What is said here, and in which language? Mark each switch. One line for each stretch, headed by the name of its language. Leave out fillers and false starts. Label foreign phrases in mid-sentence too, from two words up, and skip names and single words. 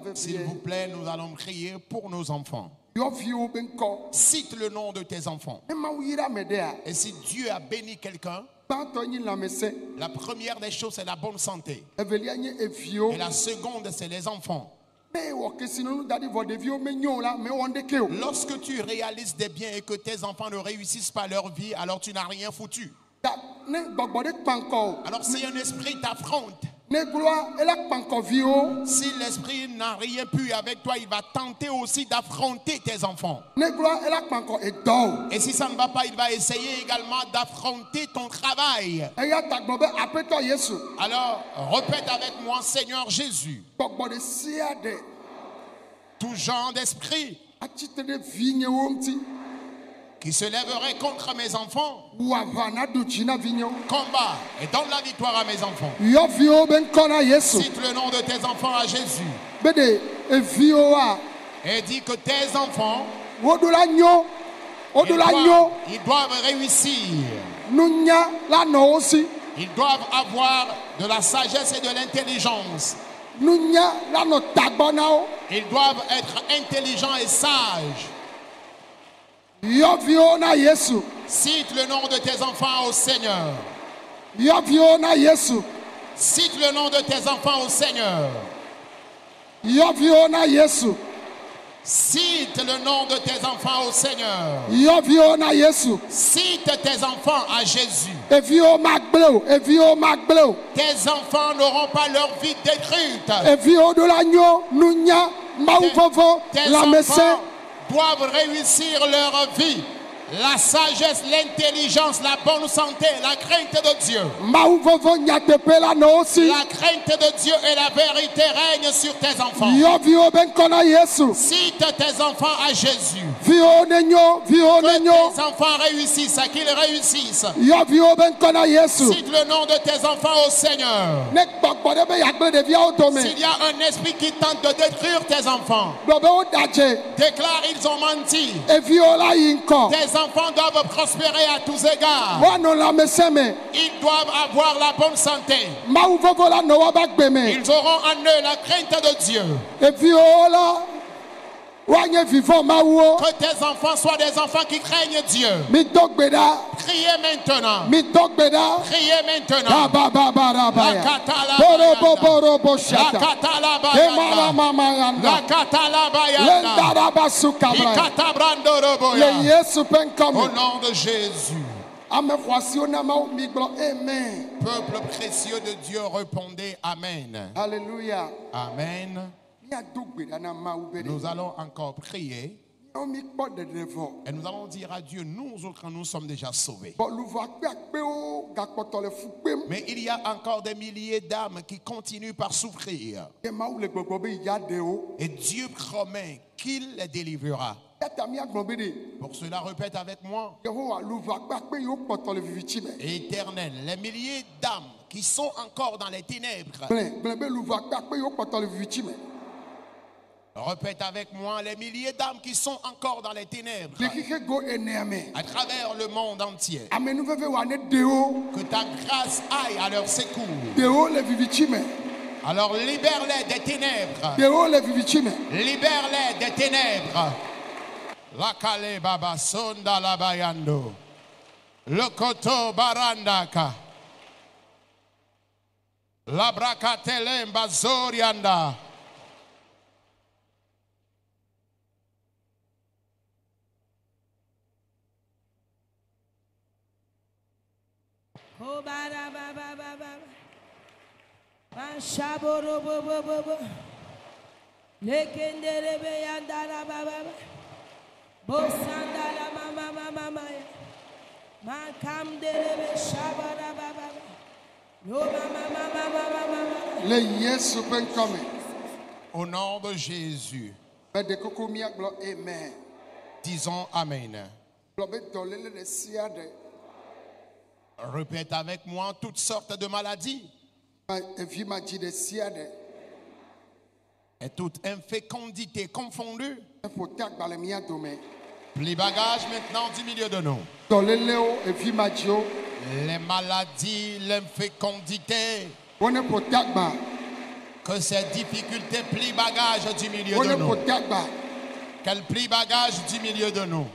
French: S'il vous
Ewe: vevie.
French: plaît, nous allons prier pour nos enfants.
Ewe: Yɔ viwo be nkɔ.
French: Cite le nom de tes enfants.
Ewe: Ne mawu yira me dea.
French: Et si Dieu a béni quelqu'un,
Ewe: Gbãtɔ nyi lãmesẽ.
French: la première des choses, c'est la bonne santé.
Ewe: Evelia nye eviwo.
French: Et la seconde, c'est les enfants.
Ewe: Ne wɔ kesinɔnu da ɖi vɔ ɖeviwo menyo o la me wɔn ɖeke o.
French: Lorsque tu réalises des biens et que tes enfants ne réussissent pas leur vie, alors tu n'as rien foutu.
Ewe: Ta ne gbɔgbɔ ɖe kpa ŋkɔ o.
French: Alors si un esprit t'affronte,
Ewe: Ne gloa ela kpa ŋkɔ viwo.
French: si l'esprit n'a rien pu avec toi, il va tenter aussi d'affronter tes enfants.
Ewe: Ne gloa ela kpa ŋkɔ edɔ o.
French: Et si ça ne va pas, il va essayer également d'affronter ton travail.
Ewe: Eya ta gblɔ be aƒetɔ Yesu.
French: Alors, répète avec moi, Seigneur Jésus,
Ewe: Gbɔgbɔ ɖe sia ɖe
French: tout genre d'esprit
Ewe: atsitre ɖe vinyewo ŋuti.
French: qui se lèverait contre mes enfants,
Ewe: Wu aʋa na ɖu dzi na vinyewo.
French: combat et donne la victoire à mes enfants.
Ewe: Yɔ viwo be ŋkɔ na Yesu.
French: Cite le nom de tes enfants à Jésus
Ewe: Be ɖe eviwoa
French: et dis que tes enfants,
Ewe: woɖo la nyo. Woɖo la nyo.
French: ils doivent réussir.
Ewe: Nunya la nɔ wo si.
French: Ils doivent avoir de la sagesse et de l'intelligence.
Ewe: Nunya la nɔ tagbɔ na wo.
French: Ils doivent être intelligents et sages.
Ewe: Yɔ viwo na Yesu.
French: Cite le nom de tes enfants au Seigneur.
Ewe: Yɔ viwo na Yesu.
French: Cite le nom de tes enfants au Seigneur.
Ewe: Yɔ viwo na Yesu.
French: Cite le nom de tes enfants au Seigneur.
Ewe: Yɔ viwo na Yesu.
French: Cite tes enfants à Jésus.
Ewe: Eviwo ma gble o. Eviwo ma gble o.
French: Tes enfants n'auront pas leur vie détruite.
Ewe: Eviwo ɖo la nyo. Nunya Mawu vɔvɔ
French: Tes
Ewe: lãmesẽ.
French: enfants doivent réussir leur vie. La sagesse, l'intelligence, la bonne santé, la crainte de Dieu.
Ewe: Mawu vɔvɔ nyateƒe la nɔ wo si.
French: La crainte de Dieu et la vérité règnent sur tes enfants.
Ewe: Yɔ viwo be ŋkɔ na Yesu.
French: Cite tes enfants à Jésus.
Ewe: Viwo ne nyo. Viwo ne
French: Que
Ewe: nyo.
French: tes enfants réussissent, qu'ils réussissent.
Ewe: Yɔ viwo be ŋkɔ na Yesu.
French: Cite le nom de tes enfants au Seigneur.
Ewe: Ne gbɔgbɔ ɖe be yagble ɖeviawo dome.
French: S'il y a un esprit qui tente de détruire tes enfants,
Ewe: Gblɔ be wo da dze.
French: déclare ils ont menti.
Ewe: Eviwo la yi ŋkɔ.
French: Tes enfants doivent prospérer à tous égards.
Ewe: Woanɔ lãmesẽ me.
French: Ils doivent avoir la bonne santé.
Ewe: Mawu vɔvɔ la nɔ woƒe agbe me.
French: Ils auront en eux la crainte de Dieu.
Ewe: Eviwo la woanye vivɔ Mawuwo.
French: Que tes enfants soient des enfants qui craignent Dieu.
Ewe: Mido gbe ɖa.
French: Priez maintenant.
Ewe: Mido gbe ɖa.
French: Priez maintenant. Babababarabaya. La Borobo shata. katalabayanda. Emamamayanda. La katalabayanda. Lendarabasukabraya. Ikatabrandoroboya.
Ewe: Le Yesu ƒe
French: Au
Ewe: ŋkɔme.
French: nom de Jésus.
Ewe: Ame xɔasiwo na Mawu migblɔ amen.
French: Peuple précieux de Dieu, répondez Amen. Alléluia. Amen.
Ewe: Miado gbe ɖa na Mawu be
French: Nous allons encore prier
Ewe: ɖe mikpɔ ɖeɖe vɔ.
French: et nous allons dire à Dieu, nous autres, nous sommes déjà sauvés.
Ewe: Bɔ luvo akpeakpewo gakpɔtɔ le fu kpem.
French: Mais il y a encore des milliers d'âmes qui continuent par souffrir.
Ewe: Ke Mawu le gbɔgbɔ be ya ɖe wo.
French: Et Dieu promet qu'il les délivrera.
Ewe: Ya ta miagblɔ be ɖe.
French: Pour cela, répète avec moi.
Ewe: Yehowa luvo akpeakpe yiwo kpɔtɔ le vivitsi me.
French: Éternel, les milliers d'âmes qui sont encore dans les ténèbres.
Ewe: Gblẽ be luvo akpeakpe yiwo kpɔtɔ le vivitsi me.
French: Répète avec moi, les milliers d'âmes qui sont encore dans les ténèbres.
Ewe: Le xixe go enea me.
French: À travers le monde entier.
Ewe: Amenuveve wa ne ɖe wo.
French: Que ta grâce aille à leur secours.
Ewe: Ɖe wo le vivitsi me.
French: Alors libère-les des ténèbres.
Ewe: Ɖe wo le vivitsi me.
French: Libère-les des ténèbres. La kale baba sonda la bayando. Le koto barandaka. La brakatelemba zorianda. Oh, ba da ba ba ba ba. Ba shaboro bo bo bo bo. Lekendere be yandara ba ba ba. Bo sandala mama mama mama. Man kam dere be shabara ba ba ba.
Ewe: Le Yesu ƒe ŋkɔme.
French: Au nom de Jésus,
Ewe: Ƒe ɖekoko míagblɔ amen.
French: disons Amen.
Ewe: Gblɔ be dɔléle ɖe sia ɖe.
French: Répète avec moi toutes sortes de maladies
Ewe: Evi ma dzi ɖe sia ɖe.
French: et toute infécondité confondue.
Ewe: Eƒo te agba le mía dome.
French: Plie bagage maintenant du milieu de nous.
Ewe: Dɔlélewo, evi ma dziwo.
French: Les maladies, l'infécondité,
Ewe: Wone ƒo te agba.
French: que ces difficultés plient bagage du milieu de
Ewe: Wone
French: nous.
Ewe: ƒo te agba.
French: Qu'elles plient bagage du milieu de nous.